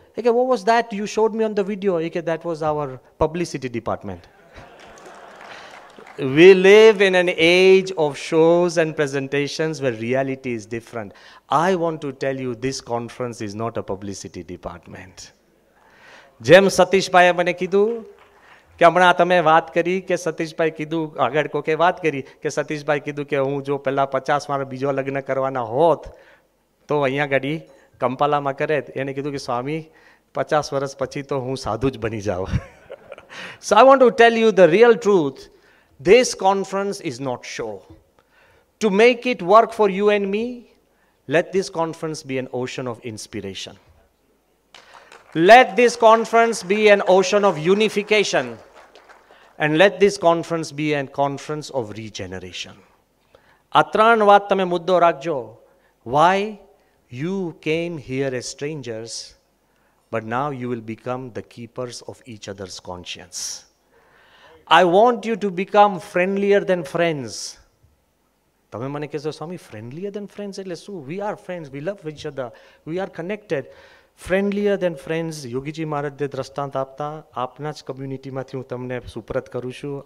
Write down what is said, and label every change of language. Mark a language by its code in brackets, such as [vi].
[en] He said, what was that you showed me on the video? He said, that was our publicity department. We live in an age of shows and presentations where reality is different. I want to tell you, this conference is not a publicity department. [gu] જેમ સતીશભાઈએ મને કીધું કે હમણાં તમે વાત કરી કે સતીશભાઈ કીધું, આગળ કોકે વાત કરી કે સતીશભાઈ કીધું કે હું જો પહેલાં 50 મારા બીજો લગ્ન કરવાના હોત તો અહીંયા ગાડી કંપાલામાં કરે. એને કીધું કે સ્વામી 50 વર્ષ પછી તો હું સાધુ જ બની જાઉં. [en] So I want to tell you the real truth. This conference is not show. To make it work for you and me, let this conference be an ocean of inspiration. Let this conference be an ocean of unification. And let this conference be a conference of regeneration. [gu] આ ત્રણ વાત તમે મુદ્દો રાખજો. [en] Why? You came here as strangers, but now you will become the keepers of each other's conscience. I want you to become friendlier than friends. [gu] તમે મને કહેશો સ્વામી [en] friendlier than friends [gu] એટલે શું? [en] We are friends, we love each other, we are connected. Friendlier than friends. [gu] Yogiji મહારાજે દ્રષ્ટાંત આપતા આપના જ કમ્યુનિટીમાંથી હું તમને સુપ્રત કરું છું.